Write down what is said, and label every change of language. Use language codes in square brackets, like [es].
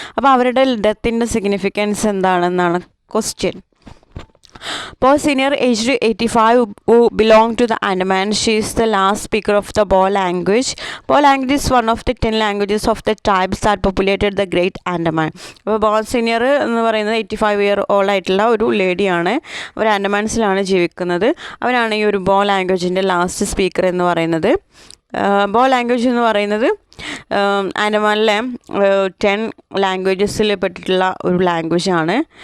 [ml] അപ്പോൾ അവരുടെ ഡെത്തിൻ്റെ സിഗ്നിഫിക്കൻസ് എന്താണെന്നാണ് question. [en] Bo Senior, aged 85, who belonged to the Andaman. She is the last speaker of the Bo language. Bo language is one of the 10 languages of the tribes that populated the Great Andaman. [ml] അപ്പോൾ ബോ senior എന്ന് പറയുന്നത് 85-year-old ആയിട്ടുള്ള ഒരു ലേഡിയാണ്. അവർ ആൻഡമാൻസിലാണ് ജീവിക്കുന്നത്. അവരാണ് ഈ ഒരു ബോ ലാംഗ്വേജിൻ്റെ ലാസ്റ്റ് സ്പീക്കർ എന്ന് പറയുന്നത്. ബോ ലാംഗ്വേജ് എന്ന് പറയുന്നത് ആൻഡമാനിലെ 10 ലാംഗ്വേജസിൽ പെട്ടിട്ടുള്ള ഒരു ലാംഗ്വേജാണ്.